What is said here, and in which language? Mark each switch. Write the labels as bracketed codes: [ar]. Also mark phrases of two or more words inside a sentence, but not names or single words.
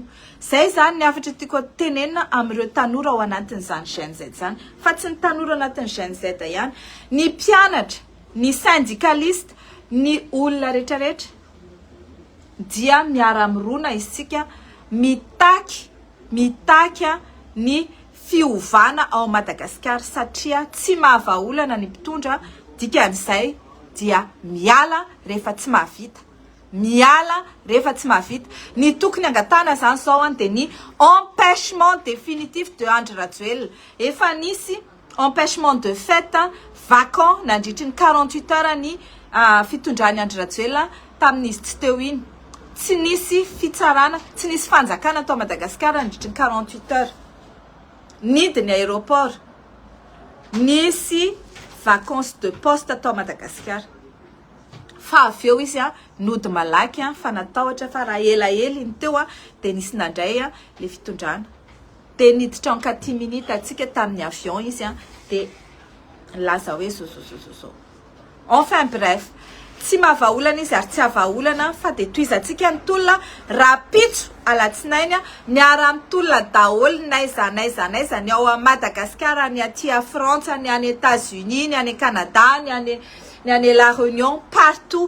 [mg] Zay zany ny afatra tiako tenenina amin'ireo tanora ao anatin'izany GNZ zany fa tsy ny tanora anatin'ny GNZ ihany, ny mpianatra, ny syndicaliste, ny olona rehetrarehetra dia miara-mirona isika mitaky ny fiovana ao Madagasikara satria tsy mahavaolana ny mpitondra. Dikan'izay dia miala rehefa tsy mahavita, ny tokony angatana zany zao dia ny [fr] empêchement définitif [mg] de Andry Rajoelina. Efa nisy [fr] empêchement de fait vacant [mg] nandritry ny 48 heures ny fitondrany Andry Rajoelina tamin'izy tsy teo iny, tsy nisy fitsarana, tsy nisy fanjakana tao Madagasikara nandritry ny 48 heures nidiny aéroport nisy [fr] vacances de poste [mg] atao Madagasikara. Fa avy eo izy nody malaky fa natahotra fa raha elaela iny teo de nisy nandray le fitondrana. De niditra en 4 minutes atsika tamin'ny avion izy de laza hoe zo. [fr] Enfin bref, [mg] tsy mahavaolana izy ary tsy havaolana fa de toizatsika ny tolona rapitso alatsinainy miara mitolona daholo naiza ny ao a Madagasikara, ny aty a France, ny any États-Unis, ny any Canada, ny any La Réunion, partout.